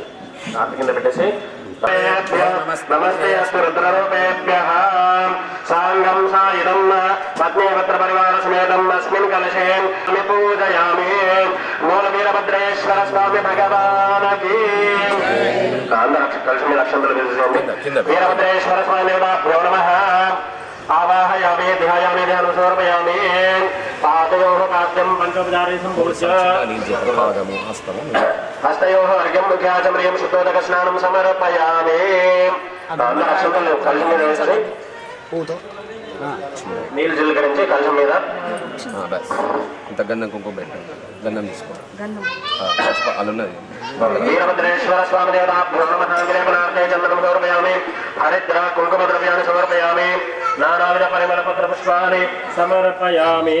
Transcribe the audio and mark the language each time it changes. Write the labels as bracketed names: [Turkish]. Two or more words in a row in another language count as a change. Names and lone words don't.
[Telugu] కింద పెట్టేసి [Sanskrit] నమస్తే అస్తు రుద్రరూపేభ్యః సాంగం సాయుధం పత్నీభద్ర పరివార సమేతం అస్మిన్ కలశే పూజయామి [Telugu] మూల వీరభద్రేశ్వర స్వామి భగవానకి అందరూ కలశం మీద అక్షంతలు వేసేయండి. [Sanskrit] వీరభద్రేశ్వర స్వామి దేవతాభ్యో నమః आवाहयामि ध्यायामि ध्यानं समर्पयामि पादयोः पाद्यं पंचोपचारे सम्पूज्य हस्तयोः अर्घ्यं मुख्याचमनीयं शुद्धोदकस्नानं समर्पयामि [Telugu] अक्षंतలు కలశం మీద వేసి నీళ్ళు చిలకరించి కలశం మీద ఇంత గంధం కుంకుమ పెట్టండి గంధం తీసుకోండి అల్లున్నది [Sanskrit] వీరభద్రేశ్వర స్వామి దేవతాభ్యో నమః విలేపనార్థే చందనం సమర్పయామి హరిద్ర కుంకుమ ద్రవ్యాన్ని సమర్పయామి నానావిధ పరిమళ పత్ర పుష్పాన్ని సమర్పయామి.